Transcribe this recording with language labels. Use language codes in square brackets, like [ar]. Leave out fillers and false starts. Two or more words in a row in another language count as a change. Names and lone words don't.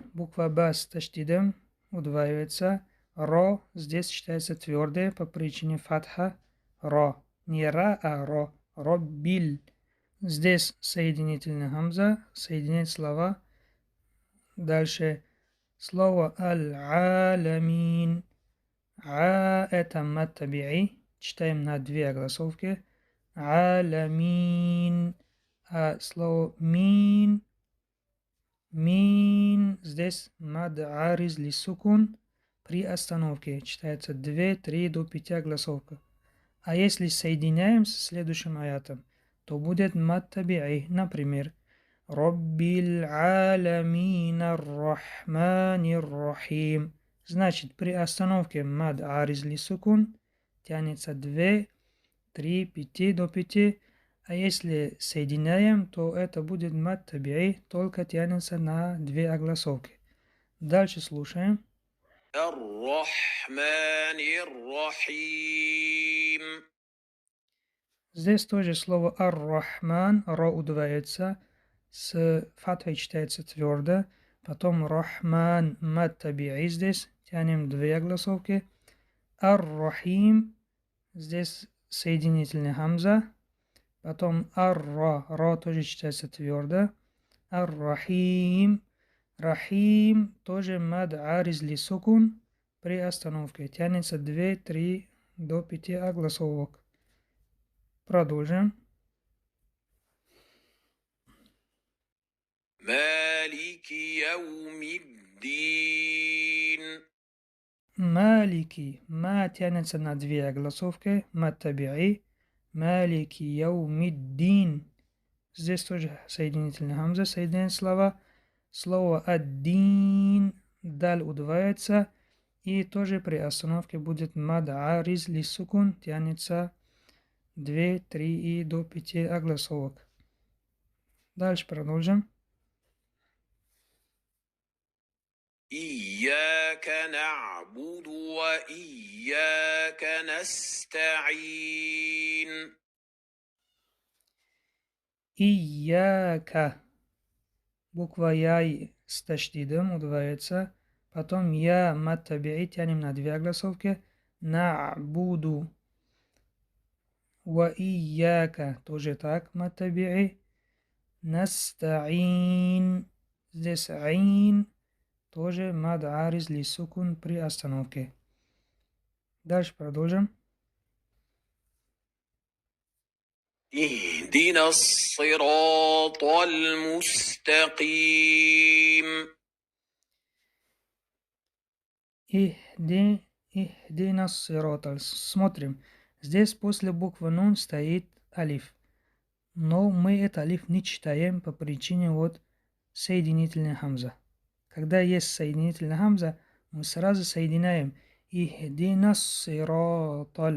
[ru] Буква Ба с таштидом удваивается. Ро здесь читается твердое по причине фатха. Ро. Не ра, а ро. Роббиль. Здесь соединительная хамза соединяет слова. Дальше. Слово аль-аламин. А это мад таби'и. Читаем на две огласовки. Аламин. А слово мин здесь [ar] مد عارض للسكون [ru] при остановке. Читается 2, 3 до 5 огласовка. А если соединяем с следующим аятом, то будет [ar] مد طبيعي. [ru] Например, [ar] رب العالمين الرحمن الرحيم. [ru] Значит, при остановке [ar] مد عارض للسكون [ru] тянется 2, 3, 5 до 5. А если соединяем, то это будет [ar] مد طبيعي, [ru] только тянется на две огласовки. Дальше слушаем. [ar] الرحمن الرحيم. [ru] Здесь тоже слово ар-рахман, ро удваивается, с фатхой читается твердо. Потом рахман, [ar] مد طبيعي [ru] здесь, тянем две огласовки. Ар-рахим, здесь соединительная хамза. Потом ар-ра, ра тоже читается твердо. Ар-рахим, рахим тоже [ar] مد عارض للسكون [ru] при остановке. Тянется 2, 3 до 5 огласовок. Продолжим. [ar] مالك يوم الدين. [ru] Малики. Ма тянется на две огласовки. [ar] مد طبيعي. مالك يوم الدين. [ru] Здесь тоже соединительная хамза соединяет слова. Слово аддин. Даль удваивается. И тоже при остановке будет [ar] مد عارض للسكون. [ru] Тянется 2, 3 и до 5 огласовок. Дальше продолжим. [ar] إياك نعبد وإياك نستعين [ru] Ияка. Буква Я с таштидом удваивается. Потом Я [ar] مد طبيعي [ru] тянем на две огласовки. На'буду. [ar] وإياك. [ru] Тоже так [ar] مد طبيعي. [ru] Наста'ин. Здесь айн. Тоже [ar] مد عارض للسكون [ru] при остановке. Дальше продолжим. [ar] اهدنا الصراط المستقيم اهدنا الصراط. Смотрим. [ru] Здесь после буквы нун стоит алиф. Но мы этот алиф не читаем по причине вот соединительной хамза. Когда есть соединительная хамза, мы сразу соединяем [ar] اهدنا الصراط.